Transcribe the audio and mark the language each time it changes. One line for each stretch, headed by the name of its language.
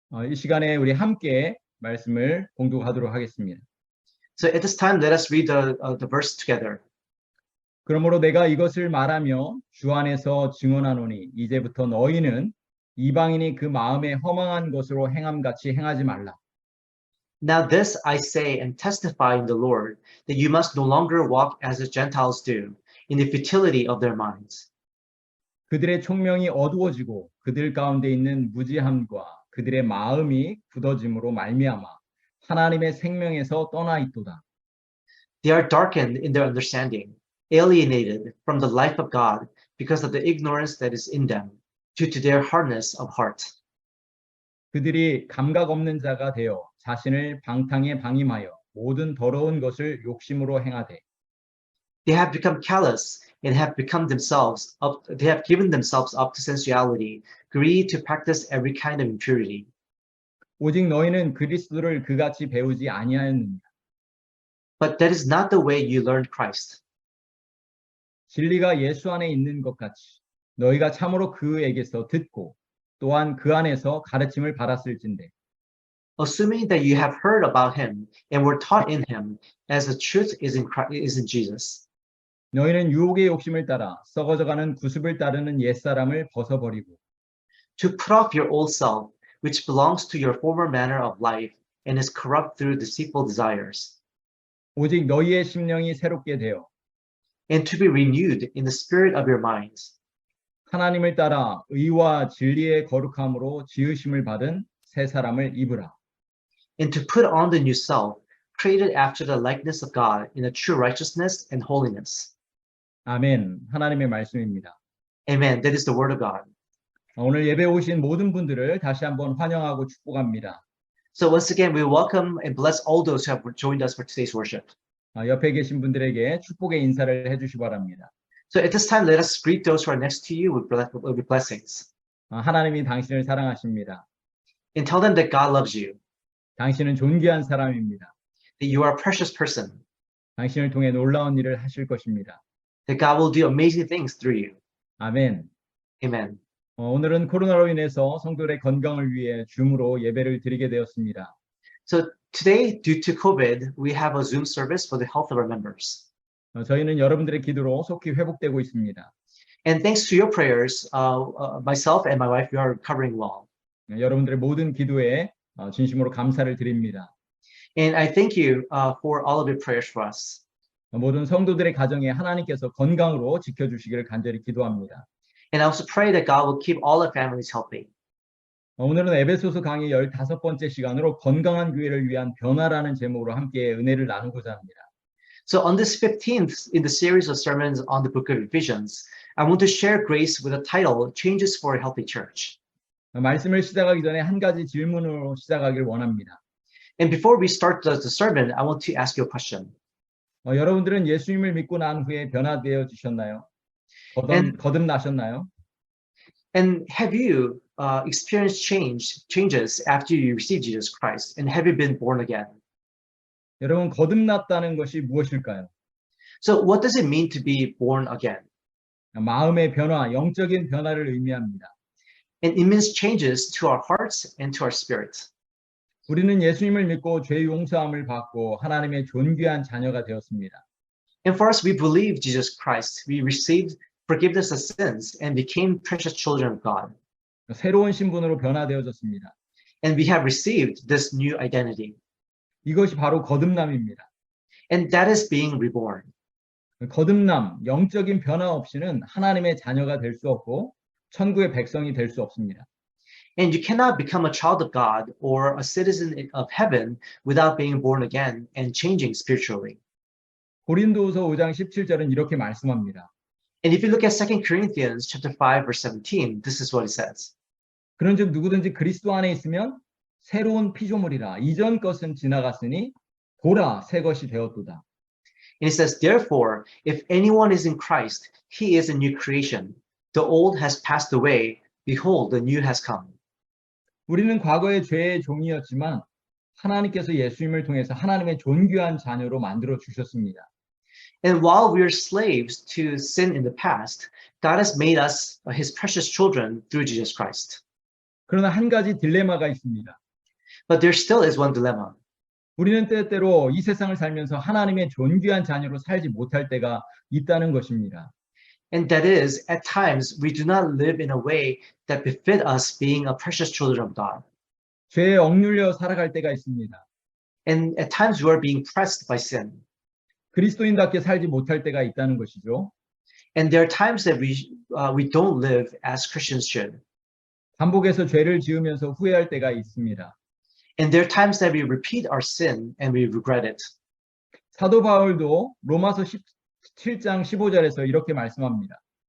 Korean: 이 시간에 우리 함께 말씀을 공독하도록 하겠습니다.
English: So at this time, let us read the verse together.
Korean: 그러므로 내가 이것을 말하며 주 안에서 증언하노니 이제부터 너희는 이방인이 그 마음에 허망한 것으로 행함같이 행하지 말라.
English: Now this I say and testify in the Lord, that you must no longer walk as the Gentiles do, in the futility of their minds.
Korean: 그들의 총명이 어두워지고 그들 가운데 있는 무지함과 그들의 마음이 굳어짐으로 말미암아 하나님의 생명에서 떠나 있도다.
English: They are darkened in their understanding, alienated from the life of God because of the ignorance that is in them, due to their hardness of heart.
Korean: 그들이 감각 없는 자가 되어 자신을 방탕에 방임하여 모든 더러운 것을 욕심으로 행하되
English: They have become callous and have become themselves up. They have given themselves up to sensuality, greed to practice every kind of impurity.
Korean: 오직 너희는 그리스도를 그같이 배우지 아니하였느냐.
English: But that is not the way you learned Christ.
Korean: 진리가 예수 안에 있는 것 같이 너희가 참으로 그에게서 듣고 또한 그 안에서 가르침을 받았을진데
English: Assuming that you have heard about him and were taught in him, as the truth is in Jesus.
Korean: 너희는 유혹의 욕심을 따라 썩어져가는 구습을 따르는 옛사람을 벗어버리고
English: To put off your old self, which belongs to your former manner of life and is corrupt through deceitful desires,
Korean: 오직 너희의 심령이 새롭게 되어
English: and to be renewed in the spirit of your minds,
Korean: 하나님을 따라 의와 진리의 거룩함으로 지으심을 받은 새 사람을 입으라.
English: and to put on the new self, created after the likeness of God in a true righteousness and holiness.
Korean: 아멘. 하나님의 말씀입니다.
English: Amen. That is the word of God.
Korean: 오늘 예배 오신 모든 분들을 다시 한번 환영하고 축복합니다.
English: So once again, we welcome and bless all those who have joined us for today's worship.
Korean: 옆에 계신 분들에게 축복의 인사를 해주시 바랍니다.
English: So at this time, let us greet those who are next to you with blessings.
Korean: 하나님이 당신을 사랑하십니다.
English: And tell them that God loves you,
Korean: 당신은 존귀한 사람입니다.
English: that you are a precious person,
Korean: 당신을 통해 놀라운 일을 하실 것입니다.
English: that God will do amazing things through you.
Korean: 아멘.
English: Amen.
Korean: 오늘은 코로나로 인해서 성도들의 건강을 위해 줌으로 예배를 드리게 되었습니다.
English: So today, due to COVID, we have a Zoom service for the health of our members.
Korean: 저희는 여러분들의 기도로 속히 회복되고 있습니다.
English: And thanks to your prayers, myself and my wife, we are recovering well.
Korean: 여러분들의 모든 기도에 진심으로 감사를 드립니다.
English: And I thank you for all of your prayers for us.
Korean: 모든 성도들의 가정에 하나님께서 건강으로 지켜주시기를 간절히 기도합니다.
English: And I also pray that God will keep all our families healthy.
Korean: 오늘은 에베소서 강의 15번째 시간으로 건강한 교회를 위한 변화라는 제목으로 함께 은혜를 나누고자 합니다.
English: So on this 15th in the series of sermons on the book of Ephesians, I want to share grace with the title, Changes for a Healthy Church.
Korean: 말씀을 시작하기 전에 한 가지 질문으로 시작하기를 원합니다.
English: And before we start the sermon, I want to ask you a question.
Korean: 여러분들은 예수님을 믿고 난 후에 변화되어지셨나요? 거듭나셨나요?
English: And have you experienced changes after you received Jesus Christ? And have you been born again?
Korean: 여러분, 거듭났다는 것이 무엇일까요?
English: So what does it mean to be born again?
Korean: 마음의 변화, 영적인 변화를 의미합니다.
English: And it means changes to our hearts and to our spirit.
Korean: 우리는 예수님을 믿고 죄 용서함을 받고 하나님의 존귀한 자녀가 되었습니다.
English: And for us, we believe Jesus Christ. We received forgiveness of sins and became precious children of God.
Korean: 새로운 신분으로 변화되어졌습니다.
English: And we have received this new identity.
Korean: 이것이 바로 거듭남입니다.
English: And that is being reborn.
Korean: 거듭남, 영적인 변화 없이는 하나님의 자녀가 될 수 없고 천국의 백성이 될 수 없습니다.
English: And you cannot become a child of God or a citizen of heaven without being born again and changing spiritually.
Korean: 고린도후서 5장 17절은 이렇게 말씀합니다.
English: And if you look at 2 Corinthians chapter 5 verse 17, this is what it says.
Korean: 그런즉 누구든지 그리스도 안에 있으면 새로운 피조물이라 이전 것은 지나갔으니 보라 새 것이 되었도다.
English: And it says, therefore, if anyone is in Christ, he is a new creation. The old has passed away. Behold, the new has come.
Korean: 우리는 과거의 죄의 종이었지만 하나님께서 예수님을 통해서 하나님의 존귀한 자녀로 만들어 주셨습니다.
English: And while we are slaves to sin in the past, God has made us his precious children through Jesus Christ.
Korean: 그러나 한 가지 딜레마가 있습니다.
English: But there still is one dilemma.
Korean: 우리는 때때로 이 세상을 살면서 하나님의 존귀한 자녀로 살지 못할 때가 있다는 것입니다.
English: And that is, at times, we do not live in a way that befit us being a precious children of God.
Korean: 죄에 억눌려 살아갈 때가 있습니다.
English: And at times, we are being pressed by sin.
Korean: 그리스도인답게 살지 못할 때가 있다는 것이죠.
English: And there are times that we don't live as Christians should.
Korean: 반복해서 죄를 지으면서 후회할 때가 있습니다.
English: And there are times that we repeat our sin and we regret it.
Korean: 사도 바울도 로마서 17장 15절에서 이렇게 말씀합니다.